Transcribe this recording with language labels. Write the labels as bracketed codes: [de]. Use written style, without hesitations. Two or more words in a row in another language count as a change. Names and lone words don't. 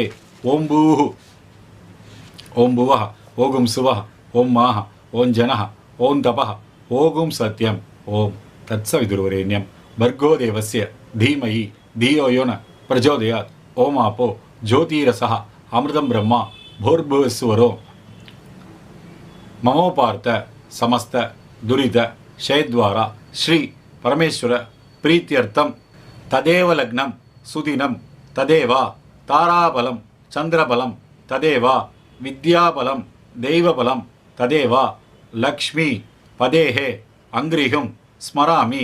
[sa] ओम् भूः ओम् भुवः ओं स्वः ओम् महः ओम् जनः ओम् तपः ओं सत्यम् ओम् तत्सवितुर्वरेण्यम् भर्गो देवस्य धीमहि धियो यो नः प्रचोदयात् ओम् आपो ज्योतीरसः अमृतं ब्रह्म भूर्भुवस्वरो ममोपार्थ समस्त दुरित शयद्वारा श्री परमेश्वर प्रीत्यर्थम तदेव लग्नं सुदिनं तदेव ताराबलं चंद्रबलं तदेव विद्याबलं दैवबलं तदेव लक्ष्मी पदेः अंग्रिहुं स्मरामि।